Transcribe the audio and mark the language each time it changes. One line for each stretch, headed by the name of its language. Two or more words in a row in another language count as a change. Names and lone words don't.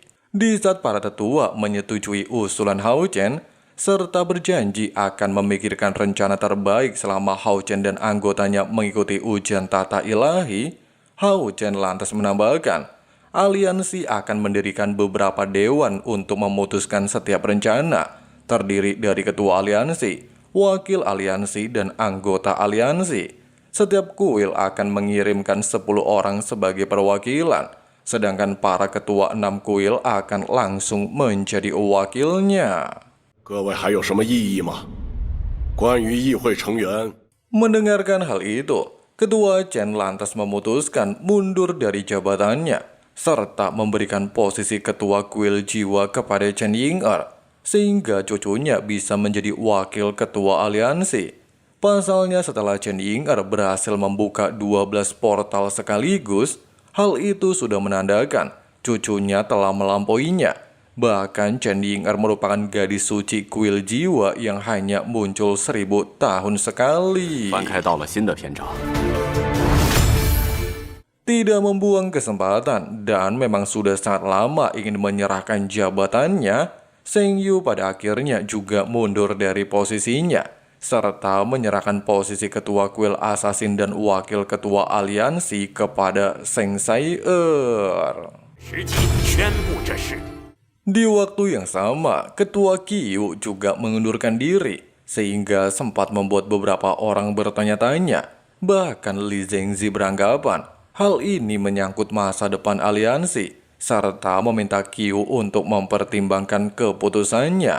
Indonesian: Di saat para tetua menyetujui usulan Hao Chen, serta berjanji akan memikirkan rencana terbaik selama Hao Chen dan anggotanya mengikuti ujian tata ilahi, Hao Chen lantas menambahkan, aliansi akan mendirikan beberapa dewan untuk memutuskan setiap rencana, terdiri dari ketua aliansi, wakil aliansi, dan anggota aliansi. Setiap kuil akan mengirimkan 10 orang sebagai perwakilan, sedangkan para ketua 6 kuil akan langsung menjadi wakilnya.
Chinese: 各位还有什么异议吗？关于议会成员，
Indonesian: Mendengarkan hal itu, ketua Chen lantas memutuskan mundur dari jabatannya, serta memberikan posisi ketua kuil jiwa kepada Chen Ying'er, sehingga cucunya bisa menjadi wakil ketua aliansi. Pasalnya setelah Chen Ying'er berhasil membuka 12 portal sekaligus, hal itu sudah menandakan cucunya telah melampauinya. Bahkan Chen Ying'er merupakan gadis suci kuil jiwa yang hanya muncul 1000 tahun sekali.
Chinese: 翻开到了新的篇章。
Indonesian: Tidak membuang kesempatan dan memang sudah sangat lama ingin menyerahkan jabatannya, Zheng Yu pada akhirnya juga mundur dari posisinya, serta menyerahkan posisi ketua kuil asasin dan wakil ketua aliansi kepada Zheng Sai'er.
Chinese: 实际宣布这事。
Indonesian: Di waktu yang sama, ketua Qiu juga mengundurkan diri, sehingga sempat membuat beberapa orang bertanya-tanya. Bahkan Li Zhengzi beranggapan, hal ini menyangkut masa depan aliansi, serta meminta Qiu untuk mempertimbangkan keputusannya.